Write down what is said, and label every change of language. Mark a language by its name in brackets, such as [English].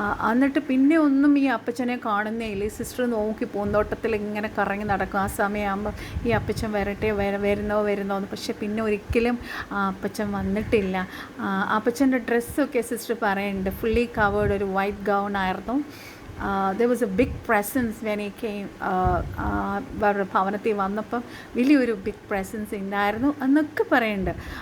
[Malayalam] എന്നിട്ട് പിന്നെ ഒന്നും ഈ അപ്പച്ചനെ കാണുന്നേ ഇല്ല. ഈ സിസ്റ്റർ നോക്കി പൂന്തോട്ടത്തിൽ ഇങ്ങനെ കറങ്ങി നടക്കും. ആ സമയമാകുമ്പോൾ ഈ അപ്പച്ചൻ വരുന്നോ എന്ന്. പക്ഷെ പിന്നെ ഒരിക്കലും ആ അപ്പച്ചൻ വന്നിട്ടില്ല. അപ്പച്ചൻ്റെ ഡ്രസ്സൊക്കെ സിസ്റ്റർ പറയുന്നുണ്ട് ഫുള്ളി കവേർഡ്, ഒരു വൈറ്റ് ഗൗൺ ആയിരുന്നു. [English] there was a big presence when he came. [Malayalam] അവരുടെ ഭവനത്തിൽ വന്നപ്പം വലിയൊരു ബിഗ് പ്രസൻസ് ഉണ്ടായിരുന്നു എന്നൊക്കെ പറയുന്നുണ്ട്.